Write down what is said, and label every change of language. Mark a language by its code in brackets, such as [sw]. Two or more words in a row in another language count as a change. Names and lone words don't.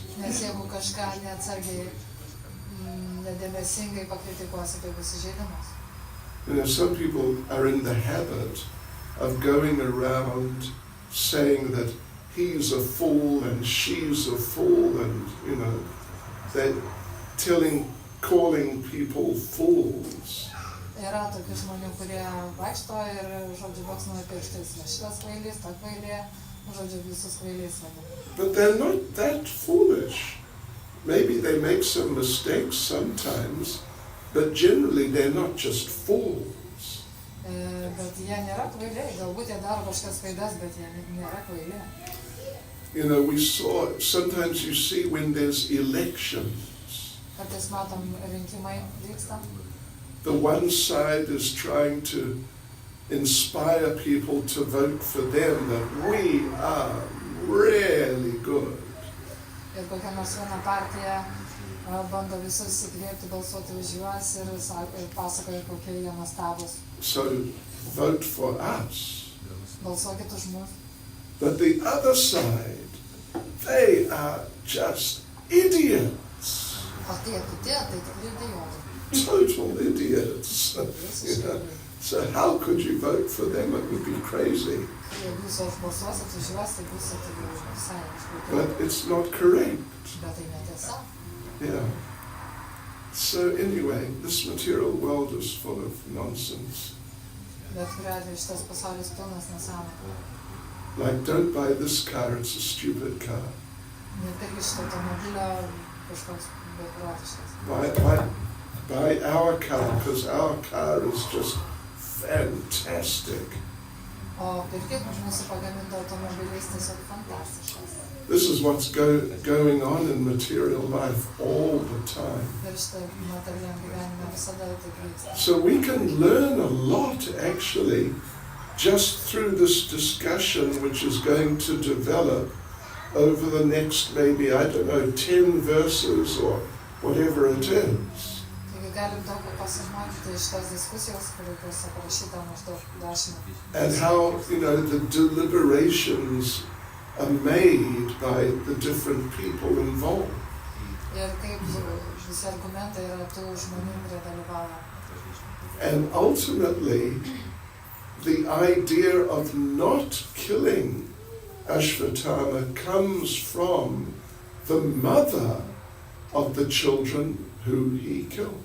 [lt] Nes jeigu kažką neatsargiai, nedėmesingai pakritikuosi, tai bus įžeidimas. [en] Some people are in the habit of going around saying that he's a fool and she's a fool, and they're calling people fools. [lt] Yra tokių žmonių, kurie vaikšto ir, baksnuoja pirštais, šitas kvailys, ta kvailė, visus kvailiais vadina. [en] But they're not that foolish. Maybe they make some mistakes sometimes, but generally they're not just fools. [lt] Bet jie nėra kvailiai, galbūt jie daro kažkas klaidas, bet jie nėra kvailiai. [en] Sometimes you see when there's elections, [lt] Kartais matom rinkimai vyksta. [en] the one side is trying to inspire people to vote for them, that we are really good. [lt] Ir kokia nors viena partija bando visus įkvėpti balsuoti už juos ir pasakoja, kokie jie nuostabūs. [en] So vote for us. [lt] Balsuokit už mus. [en] But the other side, they are just idiots. [lt] O tie kiti, tai tikrai idiotai. [en] Total idiots. So how could you vote for them? It would be crazy. [lt] Jeigu jūs balsuosit už juos, tai būsit visai iškūti. [en] But it's not correct. [lt] Bet tai netiesa. [en] Yeah. So anyway, this material world is full of nonsense. [lt] Bet kuriuo atveju šitas pasaulis pilnas nesąmonių. [en] Like, don't buy this car, it's a stupid car. [lt] Nepirkit šito automobilio, kažkoks beprotiškas. [en] Buy our car, because our car is just fantastic. [lt] O pirkit mūsų pagaminti automobiliais tiesiog fantastiškas. [en] This is what's going on in material life all the time. [lt] Ir štai materialiam gyvenime visada taip vyksta. [en] So we can learn a lot actually just through this discussion which is going to develop over the next maybe, I don't know, 10 verses or whatever it is. [lt] Taigi galim daug ko pasimokyti iš tos diskusijos, kuri bus aprašyta maždaug 10. [en] And how, the deliberations are made by the different people involved. [lt] Ir kaip visi argumentai yra tų žmonių, kurie dalyvauja. [en] And ultimately, the idea of not killing Ashvatthama comes from the mother of the children who he killed.